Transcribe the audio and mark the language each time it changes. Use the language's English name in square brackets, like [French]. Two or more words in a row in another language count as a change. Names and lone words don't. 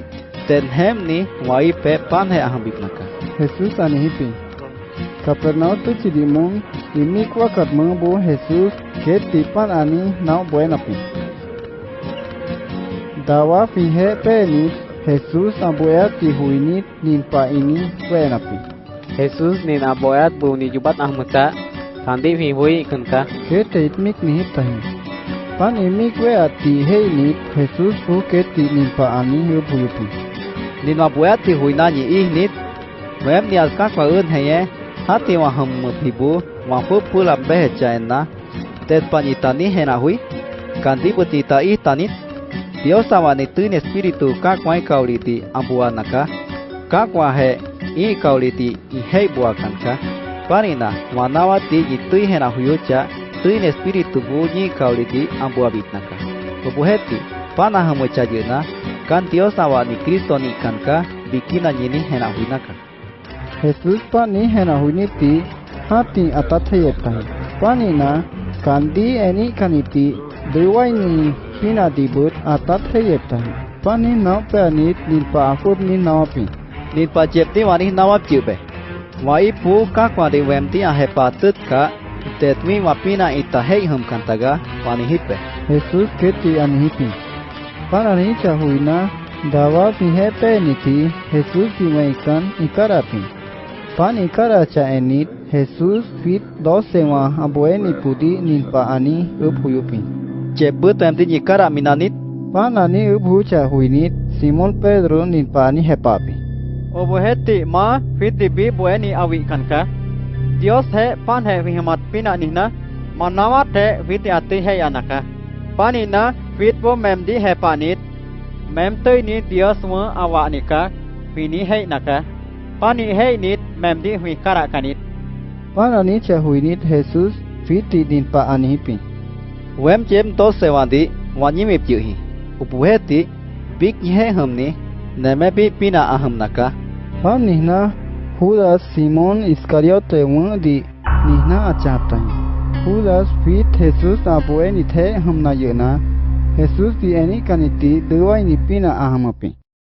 [Woun Meu] Den hem ni wai pe pan he aham bib naka. Jesus anihipi. Kapernau tu cidimung imik wakat mengbu Jesus keti pan ani nau buenapi. Dawa fihe penit Jesus amboyat tihuinit ninpa ini buenapi. Jesus nin aboyat bu ni jubat ahmuca sandi fi hui kanka. Kete itmik nihip tahi. Pan imik weati heinit Jesus hu keti ninpa ani hubuyupi. Nin aboyat ti huina ni ihnit. Wem niat kakwa un heye. Hati wa ham muthibu wa pu lam behe chaena. Tet panitani hena hui. Kandi butita ih tanit. Dios awani tuin espiritu kakwai kauliti ambua naka. Kakwa he i kauliti i hei bua kanka. Panina wanawati i tui hena huyuca tuin espiritu bunyi kauliti ambua bit naka. Kebuheti panah hamuca jena kan Dios awani Kristo ni kanka bikina nyini hena hui naka. Jesus pani hena huiniti hati atathayet tahi. Panina kandi eni kaniti dewai ni hina dibut atathayet tahi. Pani nau penit ninpa akut ni nawapi. Nin pa cep ti wani nawap cipe. Wai pu kakwa di wem ti ahe patut ka. Tet mi wapina ita hei hum kantaga wani hipe. Jesus keti anihipi. Pan ani cahuina dawa fihe peniti Jesus dimaikan ikarapi. Pan ikara ca enit Jesus fit dosewa aboeni pudi ninpa ani ubhuyupi. Cep but wem ti nyikara minanit. Pan ani ubhu cahuinit Simon Pedro ninpa ani hepapi. Obuheti ma fit di bi bueni awi kanka. Dios he pan he vihemat pina nihna. Manawat he fit ati he anaka. Panina fit bo mem di he panit. Mem tui ni Dios mu awa nika. Fini he naka. Pani he nit mem di hui kara kanit. Pan ani cahuinit Jesus fiti ninpa anihipi. Wem cem to sewandi wanyimip juhi. Upuheti bik nyehe humni neme bi pina aham naka. Pan nihna Judas Simon Iscariote di nihna acaptahi. Judas fit Jesus aboeni the hamna yena. Jesus di eni kaniti dewai ni pina ahamapi.